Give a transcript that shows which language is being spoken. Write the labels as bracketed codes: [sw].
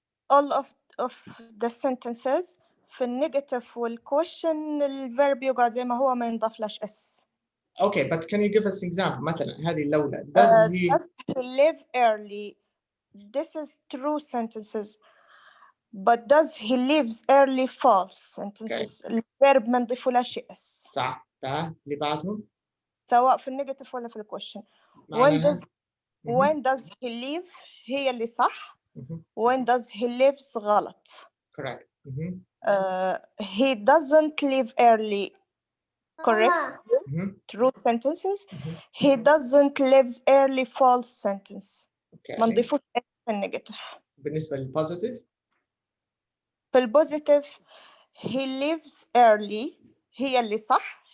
[en] All of the sentences [ar] في النيجاتيف والكويشن الفيرب يقعد زي ما هو ما ينضافلش اس. [en] Okay, but can you give us example? [ar] مثلا هذه الأولى. [en] Does he live early? This is true sentences. But does he lives early false sentences. Okay. [ar] الفيرب ما نضيفولهاش اس. صح. اللي بعدهم سواء في النيجاتيف ولا في الكويشن. [en] When does he live [ar] هي اللي صح. [en] When does he lives [ar] غلط. [en] Correct. He doesn't leave early. Correct. True sentences. He doesn't lives early false sentence. Okay. [ar] ما نضيفوش في النيجاتيف. بالنسبة للبوزيتيف في البوزيتيف [en] he lives early [ar] هي اللي صح.